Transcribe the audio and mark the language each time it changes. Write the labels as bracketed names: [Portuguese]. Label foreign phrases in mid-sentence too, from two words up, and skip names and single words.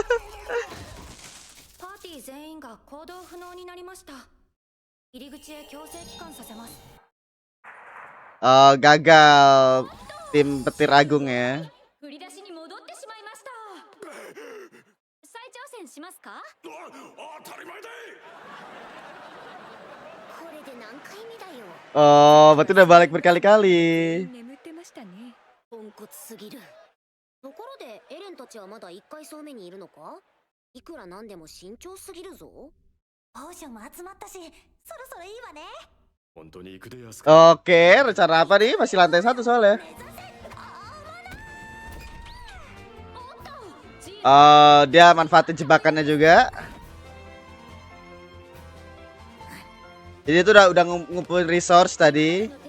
[Indonesian] Oh, gagal tim petir agung ya. Oh, berarti udah balik berkali-kali. [Japanese] ポンコツすぎる。ところでエレンたちはまだ1階層目にいるのか？いくらなんでも慎重すぎるぞ。ポーションも集まったし、そろそろいいわね。 [Indonesian] Oke, rencana apa nih? Masih lantai 1 soalnya. Dia manfaatin jebakannya juga. Jadi itu udah ngumpulin resource tadi.